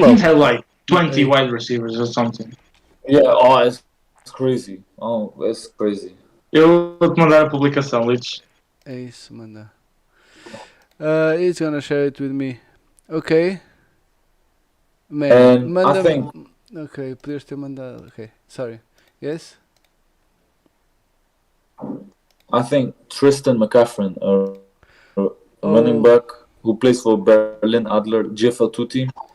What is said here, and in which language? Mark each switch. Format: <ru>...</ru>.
<en>The Kings have like 20 wide receivers or something. Yeah, it's crazy. Oh, it's crazy.</en> <pt>Eu vou-te mandar a publicação, Lich. É isso, manda.</pt> <en>He's gonna share it with me. Okay. Man, And</en> <pt>manda.</pt> <en>I think</en> <pt>Okay, podias ter mandado.</pt> <en>Okay, sorry. Yes? I think Tristan McCaffrey, a running back who plays for Berlin Adler, GFL 2 team.</en>